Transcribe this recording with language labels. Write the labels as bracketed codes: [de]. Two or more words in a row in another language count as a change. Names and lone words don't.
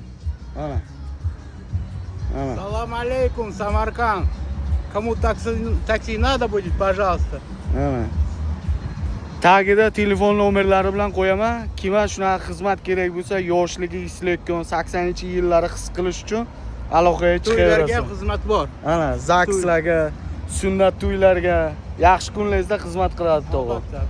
[uz] Mana. [ru] Салам алейкум, Самарканд. Кому такси надо будет, пожалуйста. [uz] Mana. Tagida telefon nomerlari bilan qo'yaman. Kimga shunaqa xizmat kerak bo'lsa, yoshligi islayotgan 80-yillari his qilish uchun aloqaga chiqaverasiz. To'ylarga xizmat bor. Ana, zakslarga, sunnat to'ylarga, yaxshi kunlaringizda xizmat qiladi tog'a.